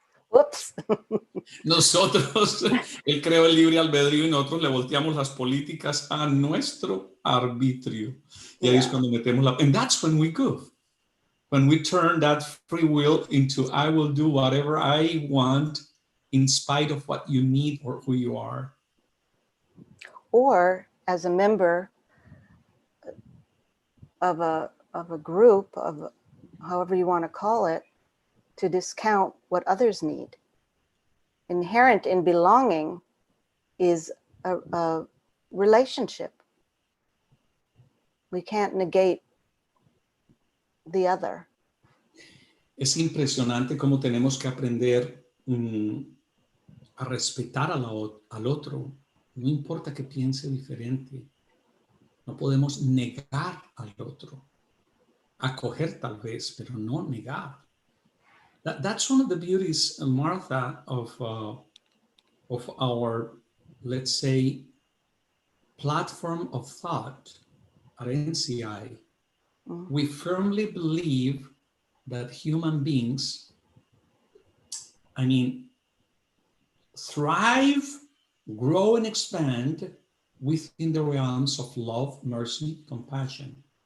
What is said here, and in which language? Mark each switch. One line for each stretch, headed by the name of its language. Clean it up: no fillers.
English: Whoops.
Spanish: Nosotros, él creó el libre albedrío y nosotros le volteamos las políticas a nuestro arbitrio. Y ahí es cuando metemos la...
English: And that's when we goof. When we turn that free will into I will do whatever I want in spite of what you need or who you are. Or as a member of a group, of however you want to call it, to discount what others need. Inherent in belonging is a relationship. We can't negate the other.
Spanish: Es impresionante cómo tenemos que aprender a respetar al otro. No importa que piense diferente. No podemos negar al otro. Acoger tal vez, pero no negar.
English: That's one of the beauties, Martha, of our, let's say, platform of thought at NCI. Mm-hmm. We firmly believe that human beings, thrive, grow, and expand within the realms of love, mercy, compassion.